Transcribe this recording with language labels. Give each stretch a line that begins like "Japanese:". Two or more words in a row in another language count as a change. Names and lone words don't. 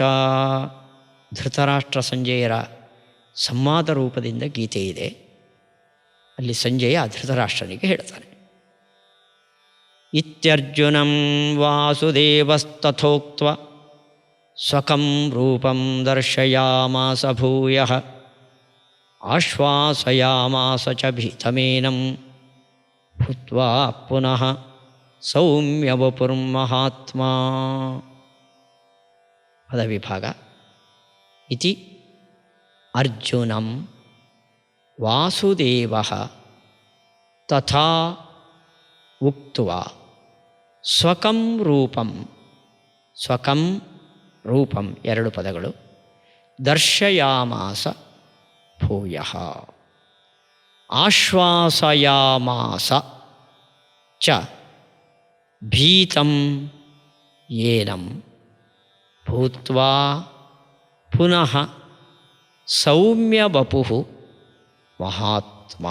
Kannada: ಧೃತರಾಷ್ಟ್ರ ಸಂಜಯರ ಸಂವಾದ ರೂಪದಿಂದ ಗೀತೆ ಇದೆ. ಅಲ್ಲಿ ಸಂಜಯ ಧೃತರಾಷ್ಟ್ರನಿಗೆ ಹೇಳ್ತಾನೆ.
Sanskrit: ಇತ್ಯರ್ಜುನಂ ವಾಸುದೇವಸ್ತಥೋಕ್ತ್ವ ಸ್ವಕಂ ರೂಪಂ ದರ್ಶಯಾಮಾಸ ಭೂಯಃ ಆಶ್ವಾಸಯಾಮಾಸ ಚ ಭೀತಮೇನಂ ಭೂತ್ವಾ ಪುನಃ ಸೌಮ್ಯ ವಪುರ್ಮಹಾತ್ಮಾ.
Kannada: ಪದವಿಭಾಗ.
Sanskrit: ಇತಿ ಅರ್ಜುನಂ ವಾಸುದೇವಃ ತಥಾ ಉಕ್ತ್ವಾ ಸ್ವಕಂ ರೂಪಂ. ಸ್ವಕಂ ರೂಪಂ
Kannada: ಎರಡು ಪದಗಳು.
Sanskrit: ದರ್ಶಯಾಮಾಸ ಭೂಯಃ ಆಶ್ವಾಸಯಾಮಾಸ ಚ ಭೀತಂ ಯೇನಂ ಭೂತ್ವಾ ಪುನಃ ಸೌಮ್ಯ ವಪುಃ ಮಹಾತ್ಮಾ.